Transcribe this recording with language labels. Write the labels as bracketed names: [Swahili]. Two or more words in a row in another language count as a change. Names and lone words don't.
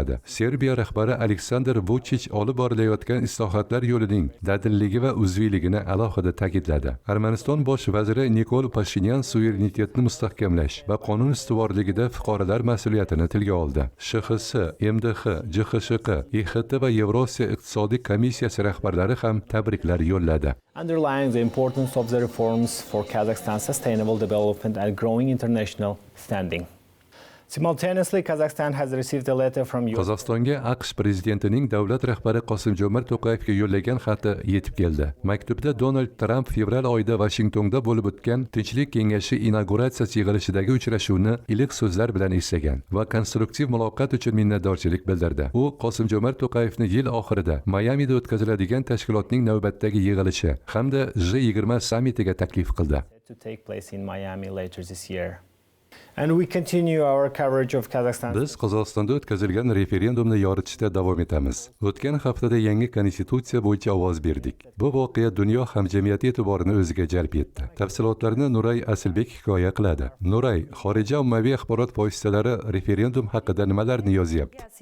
[Uzbek] Serbiya rahbari Aleksandr Vladimir Vuchich olib borilayotgan islohotlar yo'lining dadilligi va uzviyligini alohida ta'kidladi. Armaniston bosh vaziri Nikol Pashinyan suverenitetni mustahkamlash va qonun ustuvorligida fuqarolar mas'uliyatini tilga oldi. SHX, MDH, JXSHQ, IXT va Yevrosiyo iqtisodiy komissiyasi rahbarlari ham tabriklar yo'lladi. [English] Underlying the importance of the reforms for Kazakhstan's sustainable development and growing international standing. Simultaneously, Kazakhstan has received a letter from [Uzbek] Qozog'istonga AQSh prezidentining davlat rahbari Qosim-Jo'mart To'qayevga yo'llagan xati yetib keldi. Maktubda Donald Trump fevral oyida Vashingtonda bo'lib o'tgan Tinchlik kengashi inauguratsiyasi yig'ilishidagi uchrashuvni iliq so'zlar bilan eslagan va konstruktiv muloqot uchun minnatdorchilik bildirdi. U Qosim-Jo'mart To'qayevni yil oxirida Mayamida o'tkaziladigan tashkilotning navbatdagi yig'ilishi hamda G20 sammitiga taklif qildi. [English] to take place in Miami later this year. And we continue our coverage of Kazakhstan. [Uzbek] Biz Qozog'istonda o'tkazilgan referendumni yoritishda davom etamiz. O'tgan haftada yangi konstitutsiya bo'yicha ovoz berdik. Bu voqea dunyo hamjamiyati e'tiborini o'ziga jalb etdi. Tafsilotlarni Nuray Asilbek hikoya qiladi. Nuray, xorijiy ommaviy axborot vositalari referendum haqida nimalarni yozyapti?